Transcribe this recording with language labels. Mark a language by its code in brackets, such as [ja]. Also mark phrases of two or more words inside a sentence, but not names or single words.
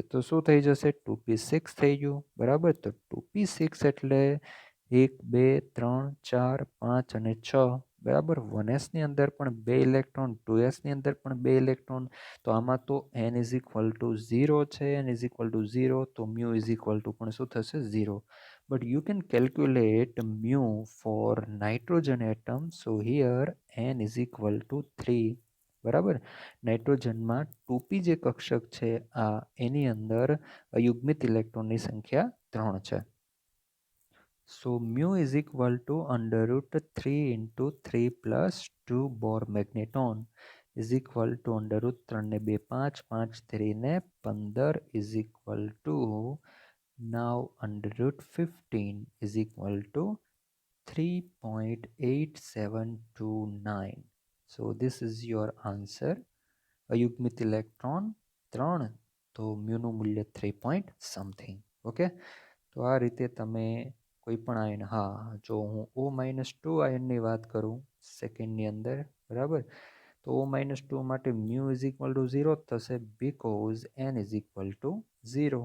[gu] તો શું થઈ જશે? 2p6 થઈ ગયું. બરાબર. તો 2p6 એટલે 1 2 3 4 5 અને 6. બરાબર. 1sની અંદર પણ 2 ઇલેક્ટ્રોન, 2sની અંદર પણ 2 ઇલેક્ટ્રોન. તો આમાં તો [en] n is equal to 0 [gu] છે. [en] n is equal to 0, [gu] તો [en] mu is equal to [gu] પણ શું થશે? 0. [en] But you can calculate mu for nitrogen atom. So here n is equal to 3. [gu] બરાબર. નાઇટ્રોજનમાં 2p જે કક્ષક છે આ એની અંદર અયુગ્મિત ઇલેક્ટ્રોનની સંખ્યા 3 છે. [en] So mu is equal to √3 into 3 plus 2 Bohr magneton is equal to √3 ને 2 5 5 3 ને 15 is equal to now √15 is equal to 3.8729. So this is your answer. [gu] અયુગ્મિત ઇલેક્ટ્રોન 3, તો મ્યુનું મૂલ્ય 3 [en] point something. [gu] ઓકે, તો આ રીતે તમે કોઈ પણ આયન, હા, જો હું O-2 આયનની વાત કરું સેકન્ડની અંદર, બરાબર, તો O-2 માટે [en] mu is equal to 0 [gu] થશે [en] because n is equal to 0.